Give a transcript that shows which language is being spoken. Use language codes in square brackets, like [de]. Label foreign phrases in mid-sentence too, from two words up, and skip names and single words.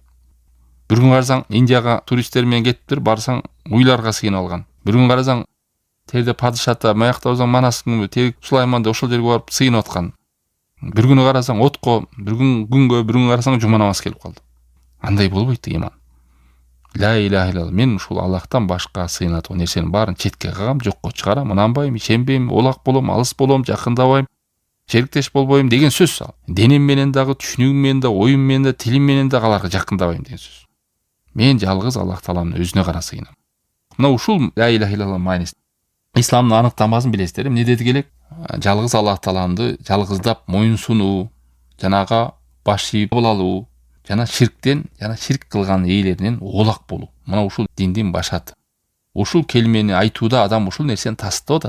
[ky] Бир күн карасаң Индияга туристтер менен кетиптир, барсаң уйларга сыйынып алган. Бир күн карасаң терде падышата, маякта барсаң Манастын терек Сулайманда ошол жерге барып сыйынып аткан. Бир күнү карасаң отко, бир күнгө, бир күн карасаң жума намаз келип калды. Андай болбойт ыйман. [ar] لا إله إلا الله, [ky] мен ушул Аллахтан башка сыйына турган нерсенин баарын четке кагам, жокко чыгарам, ынанбайм, ишенбейм, олак болом, алыс болом, жакындабайм, шериктеш болбойм деген сөз ал. Денем менен дагы, түшүнүгүм менен да, оюм менен да, тилим менен да аларга жакындабайм деген сөз. Мен жалгыз Аллах Тааланын өзүнө гана сыйынам. Мына ушул [ar] لا إله إلا الله [ky] мааниси. Исламдын аныктамасын билесиздер. Эмне деди келек? Жалгыз Аллах Тааланды жалгыздап моюн сунуу, жанага баш ийип кабыл алуу жана ширктен жана ширк кылган ээлеринен оолак болуу. Мына ушул диндин башаты. Ушул келмени айтууда адам ушул нерсени тастап атат.